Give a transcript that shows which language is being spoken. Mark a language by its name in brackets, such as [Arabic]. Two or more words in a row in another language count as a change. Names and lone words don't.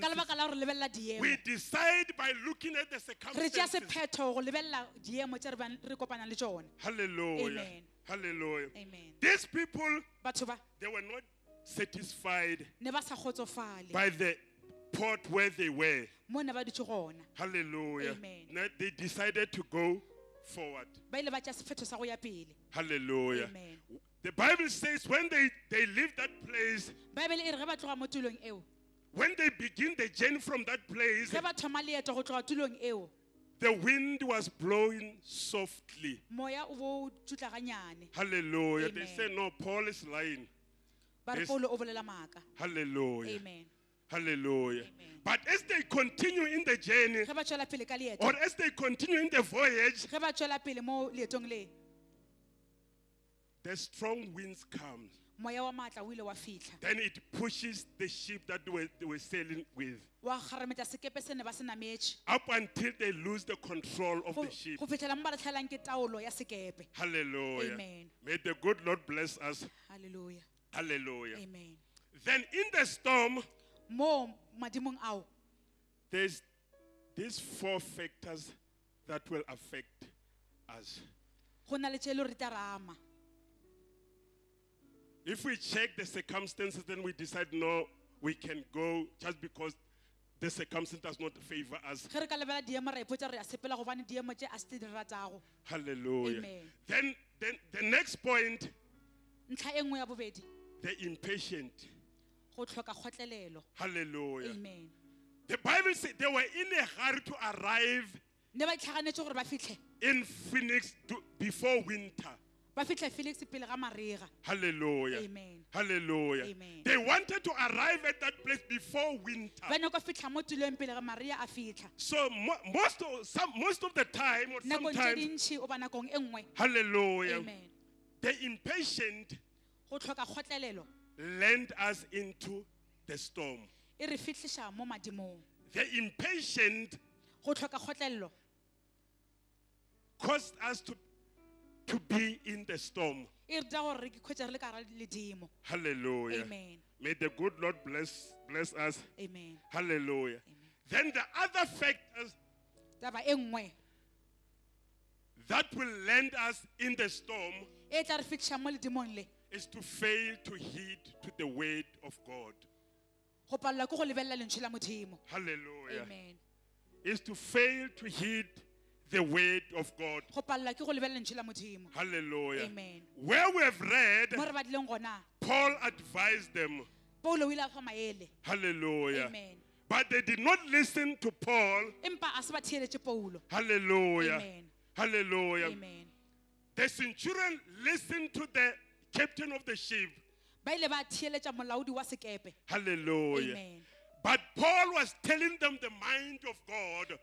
[Northern Sotho] ka lebaka la gore lebelela diemo. [English] We decide by looking at the [Northern Sotho] Re tšea [English] circumstances. [Northern Sotho] sephetho go lebelela diemo tše re kopanang le tšone. [English] Hallelujah. Amen. Hallelujah. Amen. These people, [Northern Sotho] Batho ba [English] they were not satisfied [Northern Sotho] ne ba sa kgotsofale [English] by the port where they were. [Northern Sotho] mo ne ba dutse gona. [English] Hallelujah. Amen. Now they decided to go forward. [Northern Sotho] Ba ile ba tšea sephetho sa go ya pele. [English] Hallelujah. Amen. The Bible says when they leave that place, [Northern Sotho] Baebele e re ge ba tloga mo tulong eo, [English] when they begin the journey from that place, [Northern Sotho] ge ba thoma leeto go tloga tulong eo, [English] the wind was blowing softly. [Northern Sotho] moya o bo tutla ganyane. [English] Hallelujah. They Amen. say, no, Paul is lying. [Northern Sotho] Ba re [English] Yes. [Northern Sotho] Paulo o bolela maaka. [English] Hallelujah. Amen. Hallelujah. Amen. But as they continue in the journey, [Northern Sotho] Ge ba tšwela pele ka leeto, [English] or as they continue in the voyage, [Northern Sotho] ge ba tšwela pele mo leetong le, [English] the strong winds come. [Northern Sotho] moya wa maatla o ile wa fitlha. [English] Then it pushes the ship that they were sailing with [Northern Sotho] Wa kgarametša sekepe se ne ba se nametše. [English] up until they lose the control of [Northern Sotho] Go [English] the ship. [Northern Sotho] go fitlhela mo ba re tlhaelang ke taolo ya sekepe. [English] Hallelujah. Amen. May the good Lord bless us. Hallelujah. Hallelujah. Amen. Then in the storm, [Northern Sotho] Mo madimong ao [English] there's these 4 factors that will affect us. [Northern Sotho] go na le tše e le gore di tla re ama. [English] If we check the circumstances, then we decide, no, we can go just because the circumstance does not favor us. [Northern Sotho] Ge re ka lebelela diemo ra ipotsa re a sepela gobane diemo tše a se tse di ratago. [English] Hallelujah. Amen. Then the next point, [Northern Sotho] Ntlha e nngwe ya bobedi, [English] the impatient. [Northern Sotho] go tlhoka kgotlelelo. [English] Hallelujah. Amen. The Bible says they were in a hurry to arrive [Northern Sotho] Ne ba itlhaganetse gore ba fitlhe [English] in Phoenix before winter. [Northern Sotho] ba fitlhe Felix pele ga marega. [English] Hallelujah. Amen. Hallelujah. Amen. They wanted to arrive at that place before winter. [Northern Sotho] Ba nyaka fitlha mo tulong pele ga maria a fitlha. [English] So most of the time, or [Northern Sotho] Nakong tše [English] sometimes, [Northern Sotho] dintšhi o ba nakong e nngwe. [English] hallelujah, Amen. the impatient [Northern Sotho] Go tlhoka kgotlelelo [English] land us into the storm. [Northern Sotho] e re fitlhiša mo madimong. [English] The impatient [Northern Sotho] Go tlhoka kgotlelelo [English] caused us to be in the storm. [Northern Sotho] e re dira gore re ikhwetša re le ka gara ledimo. [English] Hallelujah. Amen. May the good Lord bless us. Amen. Hallelujah. Amen. Then the other factors [Northern Sotho] Taba e nngwe [English] that will land us in the storm [Northern Sotho] e tla re fitlhiša mo ledimong le, [English] is to fail to heed to the word of God. [Northern Sotho] go palelwa ke go lebelela lentswe la modimo. [English] Hallelujah. Amen. Is to fail to heed the word of God. [Northern Sotho] Go palelwa ke go lebelela lentswe la modimo. [English] Hallelujah. Amen. Where we have read, [Northern Sotho] Mo re badileng gona, [English] Paul advised them. [Northern Sotho] Paulo o ile a fa maele. [English] Hallelujah. Amen. But they did not listen to Paul. Hallelujah. Amen. Hallelujah. Amen. The centurion listened to the captain of the ship. Hallelujah. Amen. But Paul was telling them the mind of God.